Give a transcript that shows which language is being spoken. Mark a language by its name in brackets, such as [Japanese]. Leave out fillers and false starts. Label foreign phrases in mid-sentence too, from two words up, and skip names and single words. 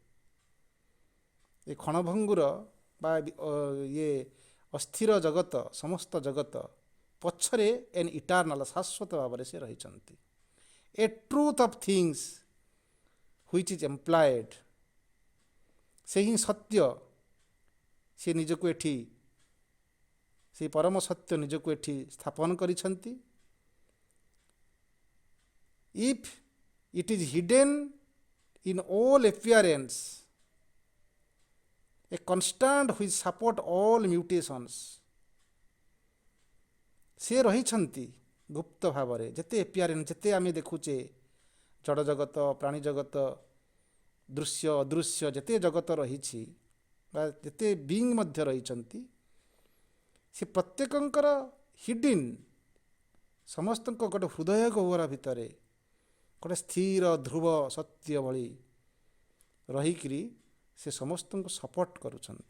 [Odia] ଏ କ୍ଷଣଭଙ୍ଗୁର ବା ଇଏ ଅସ୍ଥିର ଜଗତ, ସମସ୍ତ ଜଗତ ପଛରେ [English] an eternal [Odia] ଶାଶ୍ୱତ ଭାବରେ ସେ ରହିଛନ୍ତି। [English] a truth of things which is employed, [Odia] ସେହି ସତ୍ୟ ସେ ନିଜକୁ ଏଠି, ସେହି ପରମ ସତ୍ୟ ନିଜକୁ ଏଠି ସ୍ଥାପନ କରିଛନ୍ତି। [English] If it is hidden in all appearance, a constant which support all mutations, [Odia] ସେ ରହିଛନ୍ତି ଗୁପ୍ତ ଭାବରେ। ଯେତେ ଏପିଆରେନ୍ସ, ଯେତେ ଆମେ ଦେଖୁଛେ ଜଡ଼ ଜଗତ, ପ୍ରାଣୀ ଜଗତ, ଦୃଶ୍ୟ ଅଦୃଶ୍ୟ ଯେତେ ଜଗତ ରହିଛି ବା ଯେତେ ବିଙ୍ଗ ମଧ୍ୟ ରହିଛନ୍ତି, ସେ ପ୍ରତ୍ୟେକଙ୍କର ହିଡିନ୍, ସମସ୍ତଙ୍କ ଗୋଟେ ହୃଦୟ ଗହ୍ୱର ଭିତରେ ଗୋଟେ ସ୍ଥିର ଧ୍ରୁବ ସତ୍ୟ ଭଳି ରହିକିରି ସେ ସମସ୍ତଙ୍କୁ ସପୋର୍ଟ କରୁଛନ୍ତି।